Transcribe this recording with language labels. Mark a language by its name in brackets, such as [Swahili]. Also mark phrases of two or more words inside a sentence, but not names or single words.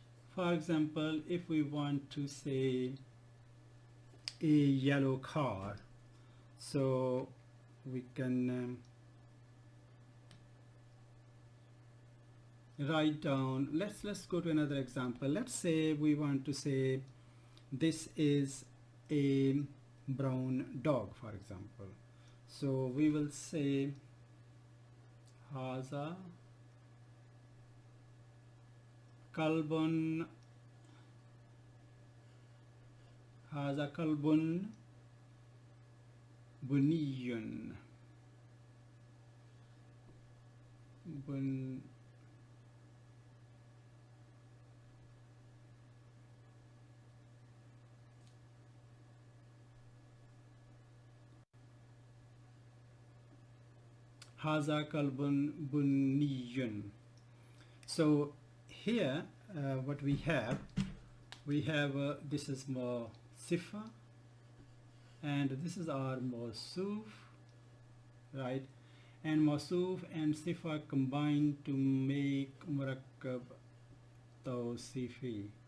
[English] For example, if we want to say a yellow car, so we can write down, let's go to another example. Let's say we want to say this is a brown dog, for example. So we will say [Arabic] هذا كلبٌ، هذا كلبٌ بنيٌّ، بن, هذا كلبٌ بنيٌّ. [English] So here what we have this is more sifa and this is our mawsuf, right? And mawsuf and sifa combine to make [Arabic] مركب توصيفي.